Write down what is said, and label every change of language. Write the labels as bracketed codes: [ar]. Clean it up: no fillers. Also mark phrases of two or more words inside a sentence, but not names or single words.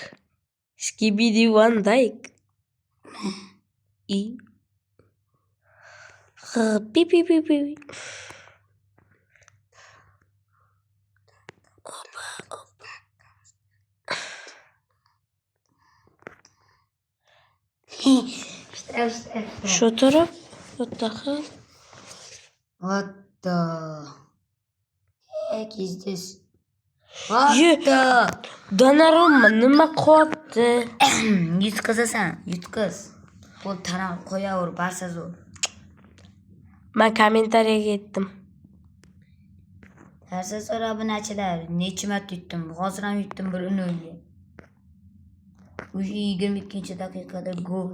[uz] Skibidi One Dyke. Pi. Shu taraf, yo'taqa. [en] What the heck is this? What the? [uz] Donnarumma nima qilyapti? Yutqizasan, yutqiz. Qo'l tanam qo'yaver, barsa zo'r. Men kommentariyaga yetdim. Barsa zo'r obunachilar, necha marta yutdim? Hozir ham yutdim 1-0. O'sha 22-daqiqada gol.